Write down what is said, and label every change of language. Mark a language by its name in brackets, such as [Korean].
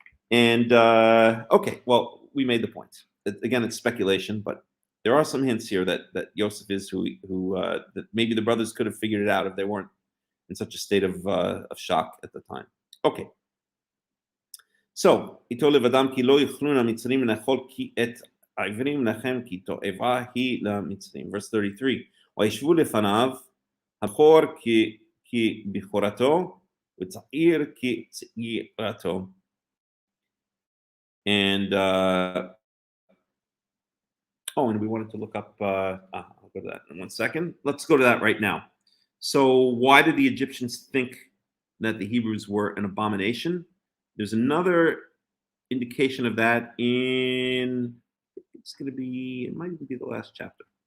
[English] And okay, well, we made the point. Again, it's speculation, but there are some hints here that Yosef is who that maybe the brothers could have figured it out if they weren't in such a state of shock at the time. Okay. [Hebrew] So, ito levadam ki lo yichlun hamitzrim lechol ki et העברים לכם כי תועבה היא למצרים. [English] Verse 33. [Hebrew] וישבו לפניו הבכור כבכורתו וצעיר כצעירתו. [English] And and we wanted to look up, I'll go to that in 1 second. Let's go to that right now. So why did the Egyptians think that the Hebrews were an abomination? There's another indication of that in, it might even be the last chapter.